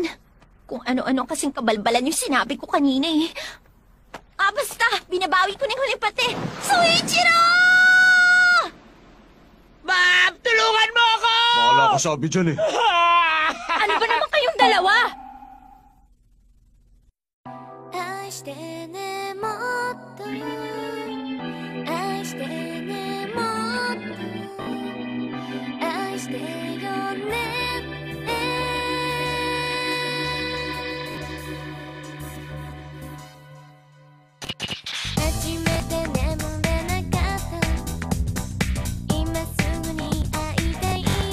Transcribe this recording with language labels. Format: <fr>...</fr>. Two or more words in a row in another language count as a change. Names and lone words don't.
<tl>Kung ano-ano kasing kabalbalan yung sinabi ko kanina eh. Basta! Binabawi ko na yung huling pati! Soichiro! Ma'am, tulungan mo ako! Bahala ka sabi dyan eh. Ano ba naman kayong dalawa?</tl> <ja>愛してねと愛してねもっと愛してよね初めて眠れなかった今すぐに会いたい</ja>